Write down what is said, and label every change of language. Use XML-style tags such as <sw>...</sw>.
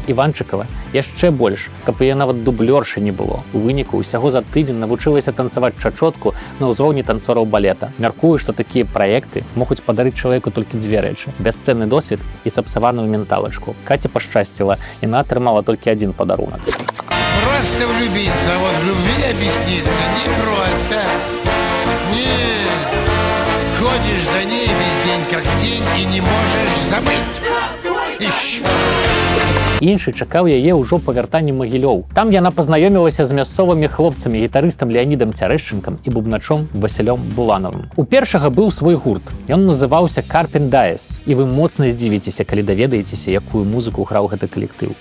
<be>Іванчыкава яшчэ больш, каб яе нават дублёршы не было. У выніку ўсяго за тыдзень навучылася танцаваць чачотку на ўзроўні танцораў балета. Мяркую, што такія праекты могуць падарыць чалавеку толькі 2 рэчы: бясцэнны досвед і сапсаваную менталачку. Каце пашчасціла, яна атрымала толькі адзін падарунак.</be> <ru>Просто влюбиться, а вот любви объясниться непросто. Нет, ходишь за ней весь день как тень и не можешь забыть.</ru> <be>Іншы чакаў яе ўжо па вяртанні Магілёў. Там яна пазнаёмілася з мясцовымі хлопцамі, гітарыстам Леанідам Цярэшчынкам і бубначом Васілём Буланавым. У першага быў свой гурт. Ён называўся Carpen Dies, і вы моцна здзівіцеся, калі даведаецеся, якую музыку граў гэты калектыў.</be>